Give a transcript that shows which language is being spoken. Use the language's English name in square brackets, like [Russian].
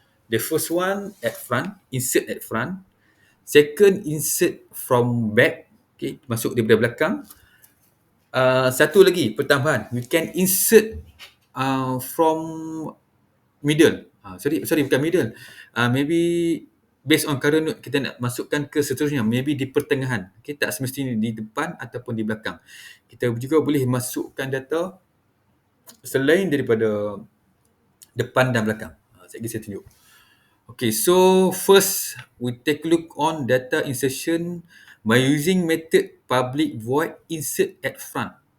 [English] The first one at front, insert at front. Second, insert from back. [Malay] Okay, masuk daripada belakang. Satu lagi pertambahan, [English] we can insert from middle. [Malay] Sorry bukan [English] middle. Maybe based on current node [Malay] kita nak masukkan ke seterusnya, maybe di pertengahan. Okay, tak semestinya di depan ataupun di belakang. Kita juga boleh masukkan data selain daripada depan dan belakang. Saya tunjuk. [English] Okay, so first we take a look on data insertion by using method public void insert at front.